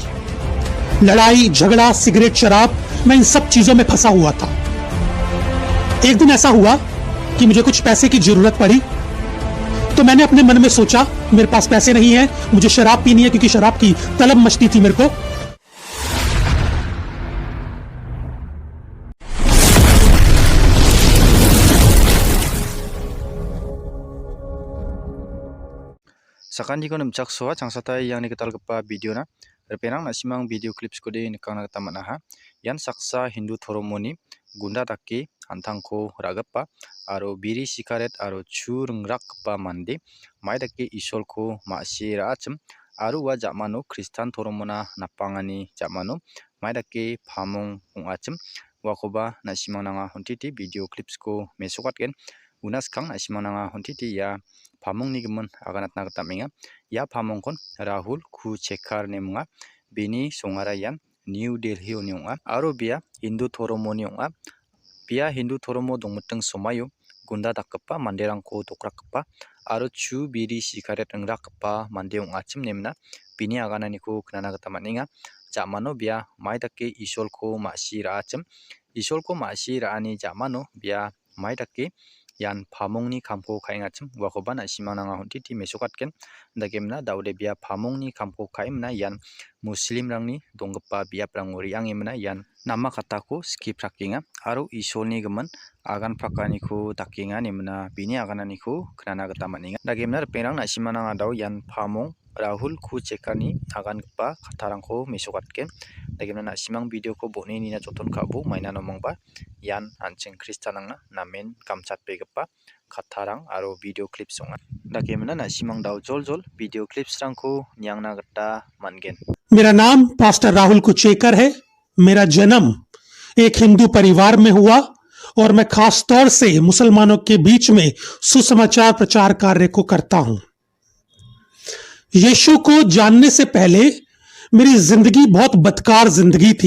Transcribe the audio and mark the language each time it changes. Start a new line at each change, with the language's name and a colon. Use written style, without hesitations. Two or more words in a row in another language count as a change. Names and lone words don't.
Hindi: लड़ाई झगड़ा सिगरेट शराब, मैं इन सब चीजों में फंसा हुआ था। एक दिन ऐसा हुआ कि मुझे कुछ पैसे की जरूरत पड़ी, तो मैंने अपने मन में सोचा मेरे पास पैसे नहीं है, मुझे शराब पीनी है, क्योंकि शराब की तलब मचती थी मेरे को।
Garo: Sakandiko namjaksoa changsata yang niketalgipa videona repenang nasimang
English: video clipskode
Garo: nikangna gita man·aha. Ian saksa Hindu dhoromoni gunda dake antangko ra·gipa aro biri sikaret aro chu ringrakgipa mande mai dake isolko ma·sie ra·achim aro ua jamano Kristan dhoromona napangani jamano mai dake pamong ong·achim uakoba nasimangnanga hontiti
English: video clipsko
Garo: mesokatgen unaskang nasimangnanga hontiti ia pamongni gimon aganatna gita menga. Ia pamongkon Rahul Kuchekar nemunga. Bini songara ian New Delhi oni ong·a aro bia Hindu dhoromoni ong·a. Bia Hindu dhoromo dongmiting somayo gunda dakgipa manderangko dokrakgipa aro chu biri sikaret ringrakgipa mande ong·achim nemna bini agananiko knana gita man·enga. Jamano bia mai dake isolko ma·si ra·achim. Isolko ma·si ra·ani jamano bia mai dake ian pamongni kamko ka·engachim uakoba nasimangnanga hontiti mesokatgen. Dagemna daude bia pamongni kamko ka·emna ian muslimrangni donggipa biaprango re·angemna ian nama katako skip rakenga aro isolni gimon agan prakaniko dakenga nemna bini agananiko knana gita man·enga. Dagemna ripengrang nasimananga dau ian pamong Rahul Kuchekarni agangipa kattarangko mesokatgen. Dagemna nasimang videoko bone nina joton ka·bo maina nomongba ian an·ching Kristanangna namen kamchatbegipa kattarang aro
English: video clips
Garo: ong·a. Dagemna nasimang dau jol-jol
English: video clipsrangko
Garo: niangna gita man·gen.
Hindi: मेरा नाम पास्टर राहुल कुचेकर है। मेरा जन्म एक हिंदू परिवार में हुआ और मैं खास तौर से मुसलमानों के बीच में सुसमाचार प्रचार कार्य को करता हूं। यीशु को जानने से पहले मेरी जिंदगी बहुत बदकार जिंदगी थी।